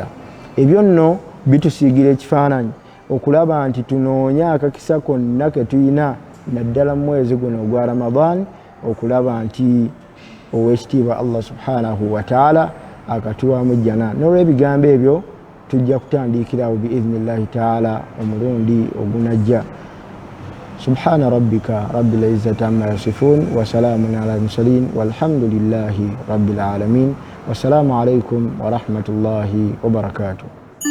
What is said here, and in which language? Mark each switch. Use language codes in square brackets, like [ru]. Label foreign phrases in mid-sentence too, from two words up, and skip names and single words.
[lg] Ebyo nno bitusiigira ekifaananyi okulaba nti tunoonya akakisa konna ke tuyina naddala mu mwezi guno ogwa Ramadan okulaba nti owekitiibwa [ar] الله سبحانه وتعالى [lg] akatuwaamu ejjana. N'olw'ebigambo ebyo tujja kutandikirawo [ar] بإذن الله تعالى [lg] omulundi ogunajja. [ar] سبحان ربك رب العزة عما يصفون وسلام على المرسلين والحمد لله رب العالمين والسلام عليكم ورحمة الله وبركاته.